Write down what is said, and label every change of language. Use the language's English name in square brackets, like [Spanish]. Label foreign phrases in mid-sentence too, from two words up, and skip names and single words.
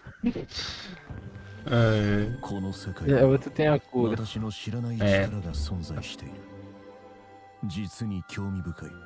[Japanese] この世界 [Portuguese] É, [Japanese] に [Portuguese] outro tem a cura. [Japanese] 私の知らない力が存在している。実に興味深い。